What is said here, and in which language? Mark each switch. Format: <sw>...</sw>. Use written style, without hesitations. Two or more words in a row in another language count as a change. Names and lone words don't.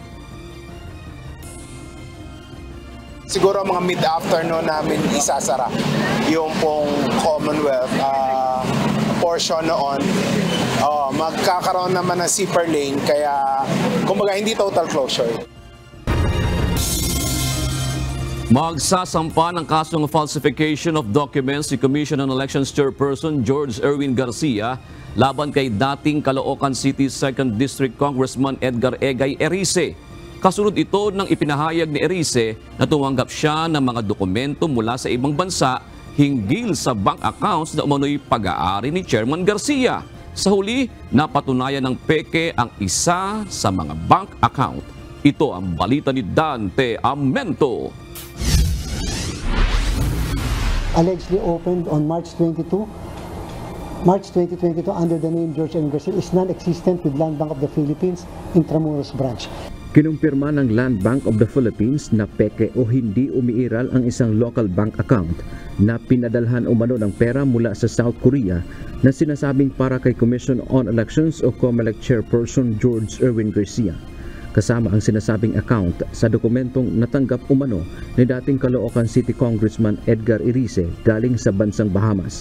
<tl>Siguro mga mid-afternoon namin isasara yung pong</tl> <en>Commonwealth portion</en> <tl>noon. Magkakaroon naman ng</tl> <en>zipper lane</en> <tl>kaya kumbaga hindi</tl> <en>total closure.</en> <tl>Magsasampa ng kasong</tl> <en>falsification of documents</en> <tl>si Commission on Elections Chairperson George Erwin Garcia laban kay dating Caloocan City 2nd District Congressman Edgar Egay Erice. Kasunod ito ng ipinahayag ni Erice na tumanggap siya ng mga dokumento mula sa ibang bansa hinggil sa</tl> <en>bank accounts</en> <tl>na umano'y pag-aari ni Chairman Garcia. Sa huli, napatunayan ng peke ang isa sa mga</tl> <en>bank account.</en> <tl>Ito ang balita ni Dante Amento.</tl> <en>Allegedly opened on March 2022 under the name George M. Garcia is non-existent with Land Bank of the Philippines, Intramuros Branch.</en> <tl>Kinumpirma ng Land Bank of the Philippines na peke o hindi umiiral ang isang</tl> <en>local bank account</en> <tl>na pinadalhan umano ng pera mula sa South Korea na sinasabing para kay Commission on Elections o COMELEC Chairperson George Erwin Garcia. Kasama ang sinasabing account sa dokumentong natanggap umano ni dating Caloocan City Congressman Edgar Erice galing sa bansang Bahamas.</tl>